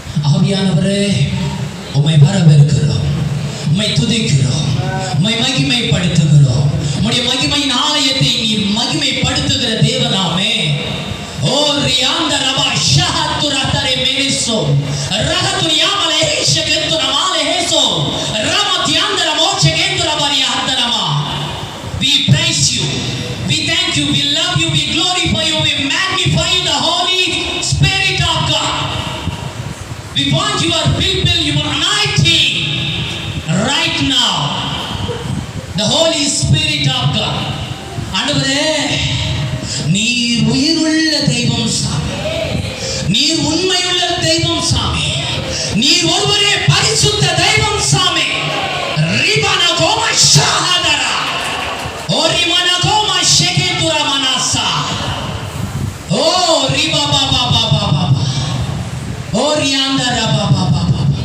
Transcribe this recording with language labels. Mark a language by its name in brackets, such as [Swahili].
[Tamil] ஆவியானவரே, உம்மை வரவேற்கிறோம், உம்மை துதிக்கிறோம், உம்மை மகிமைப்படுத்துகிறோம். உம்முடைய மகிமையின் ஆலயத்தை நீர் மகிமைப்படுத்துகிற தேவனாமே. ஓ ரியாந்த ரபா ஷஹத்துர தரே மெனிசோ ரஹத்துனியா மலேஷ கெந்துர மாலேஹசோ ரமத்யாந்தர மோட்ச கெந்துர பரியா ஹத்தரமா. [English] We praise you, we thank you, we love you, we glorify you, we magnify the Holy Spirit of God. We want your people, your anointing right now, the Holy Spirit of God. [Tamil] ஆண்டவரே, நீர் உயிருள்ள தெய்வம் சாமி, நீர் உண்மையுள்ள தெய்வம் சாமி, நீர் ஒருவரே பரிசுத்த தெய்வம் சாமி. ரிபனா கோமா ஷஹதரா ஓ ரிமனா கோமா ஷெகேதுரா மனாசா ஓ ரிபா பாபா பாபா பாபா ஓ ரியாந்தரா பாபா பாபா.